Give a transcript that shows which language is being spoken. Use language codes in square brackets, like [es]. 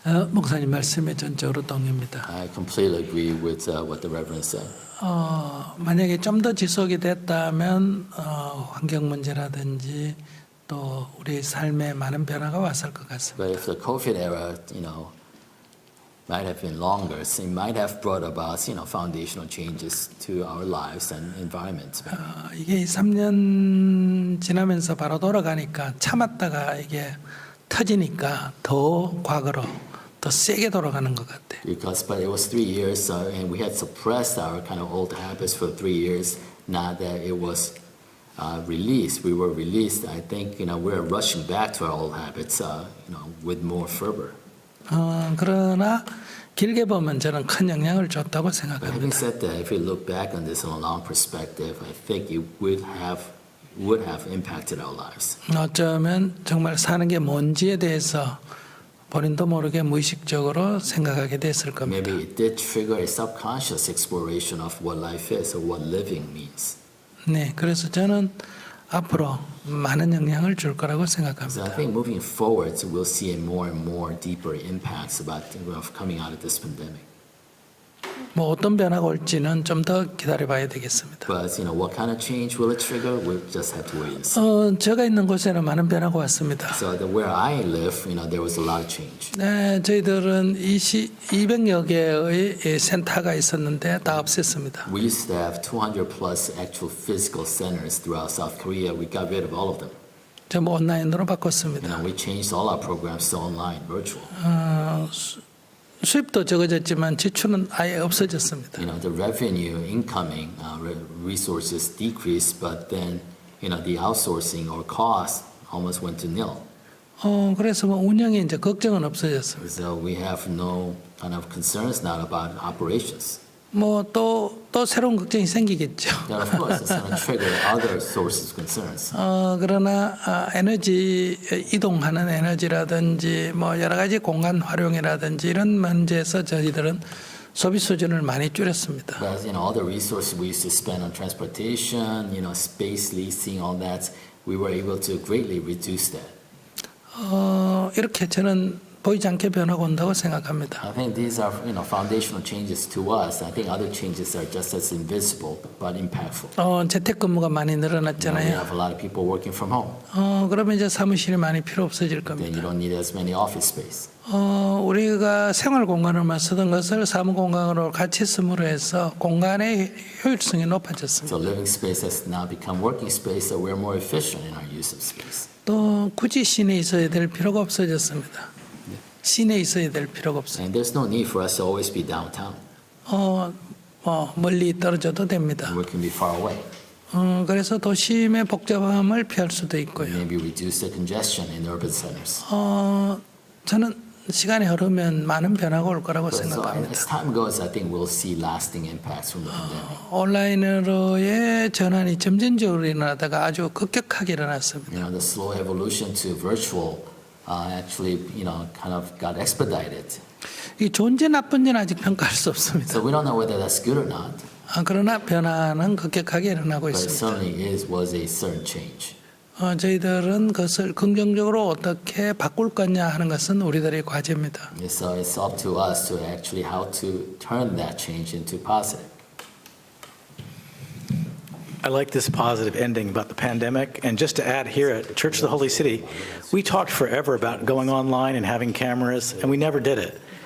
[ko] 목사님 말씀에 전적으로 동의합니다. [en] I completely agree with what the Reverend said. [ko] 만약에 좀 더 지속이 됐다면 환경 문제라든지 또 우리 삶에 많은 변화가 왔을 것 같습니다. [en] But if the COVID era, might have been longer, so it might have brought about, foundational changes to our lives and environment. [ko] 이게 3년 지나면서 바로 돌아가니까 참았다가 이게 터지니까 더 과거로 더 세게 돌아가는 것 같아요. [en] But it was 3 years, and we had suppressed our kind of old habits for 3 years. Now that it was released, we were released. I think we're rushing back to our old habits, with more fervor. [ko] 그러나 길게 보면 저는 큰 영향을 줬다고 생각합니다. [en] Having said that, if you look back on this in a long perspective, I think it would have impacted our lives. [ko] 어쩌면 정말 사는 게 뭔지에 대해서 본인도 모르게 무의식적으로 생각하게 됐을 겁니다. [en] Maybe it did trigger a subconscious exploration of what life is or what living means. [ko] 네, 그래서 저는 앞으로 많은 영향을 줄 거라고 생각합니다. [en] So I think moving forward, we'll see more and more deeper impacts of coming out of this pandemic. [ko] 뭐 어떤 변화가 올지는 좀 더 기다려봐야 되겠습니다. [en] But what kind of change will it trigger? We'll just have to wait and see. [ko] 제가 있는 곳에는 많은 변화가 왔습니다. [en] So where I live, there was a lot of change. [ko] 네, 저희들은 200여 개의 센터가 있었는데 다 없앴습니다. [en] We used to have 200 plus actual physical centers throughout South Korea. We got rid of all of them. [ko] 전부 온라인으로 바꿨습니다. [en] We changed all our programs to online, virtual. [ko] 수입도 적어졌지만 지출은 아예 없어졌습니다. [en] The revenue, incoming resources decreased, but then the outsourcing or cost almost went to nil. [ko] 그래서 뭐 운영에 이제 걱정은 없어졌습니다. [en] So we have no kind of concerns now about operations. [ko] 뭐 또 새로운 걱정이 생기겠죠. [en] Now, of course, it's going to trigger other sources of concerns. [ko] 그러나 에너지 이동하는 에너지라든지 뭐 여러 가지 공간 활용이라든지 이런 문제에서 저희들은 소비 수준을 많이 줄였습니다. [en] But all the resources we used to spend on transportation, space leasing, all that, we were able to greatly reduce that. [ko] 이렇게 저는 보이지 않게 변화가 온다고 생각합니다. [en] I think these are, foundational changes to us. I think other changes are just as invisible but impactful. [ko] 재택근무가 많이 [en] We [ko] 늘어났잖아요. [en] have a lot of people working from home. [ko] 그러면 이제 사무실이 많이 필요 없어질 [en] Then you don't need as many office space. [ko] 우리가 생활 공간으로만 쓰던 것을 사무 공간으로 같이 쓰므로 해서 공간의 효율성이 높아졌습니다. [en] So living space has now become working space, so we're more efficient in our use of space. [ko] 또 굳이 시내에 있어야 될 필요가 없어졌습니다. 시내에 있어야 될 필요가 없어요. [en] And there's no need for us to always be downtown. [ko] 멀리 떨어져도 됩니다. [en] We can be far away. [ko] 그래서 도심의 복잡함을 피할 수도 있고요. [en] Maybe reduce the congestion in urban centers. [ko] 저는 시간이 흐르면 많은 변화가 올 거라고 [en] So [ko] 생각합니다. [en] as time goes, I think we'll see lasting impacts from the pandemic. [ko] 온라인으로의 전환이 점진적으로 일어나다가 아주 급격하게 일어났습니다. [en] The slow evolution to virtual actually, kind of got expedited. [ko] 이 좋은지 나쁜지는 아직 평가할 수 없습니다. [en] So we don't know whether that's good or not, [ko] 그러나 변화는 급격하게 일어나고 [en] but it [ko] 있습니다. [en] certainly was a certain change. [ko] 저희들은 그것을 긍정적으로 어떻게 바꿀 거냐 하는 것은 우리들의 과제입니다. [en] So it's up to us to actually how to turn that change into positive. I like this positive ending about the pandemic. And just to add here at Church of the Holy City, we talked forever about going online and having cameras, and we never did it.